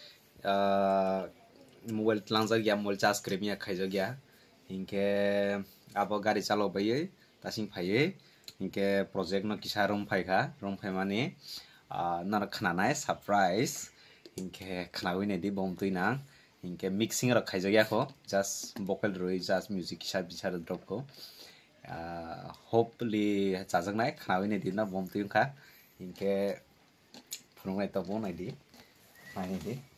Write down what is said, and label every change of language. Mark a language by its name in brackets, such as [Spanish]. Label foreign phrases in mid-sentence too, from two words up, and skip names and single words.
[Kok Borok] Mobile telanjak ya, [English] mobile charge [Kok Borok] kremia khaijak ya. Hingke abo gari calok bayi, tasing phaye. Hingke project no kisa room phai mani. Nara khana nai surprise. Hingke khana wine di bom tui nang. Hingke mixing ro khaijak ya ko. [English] Just vocal [Kok Borok] roi, [English] just music [Kok Borok] kisa bichar drop ko. Hopefully chajak nai khana wine di na bom tui kha. Hingke phunungai to bon nai di. Mai di.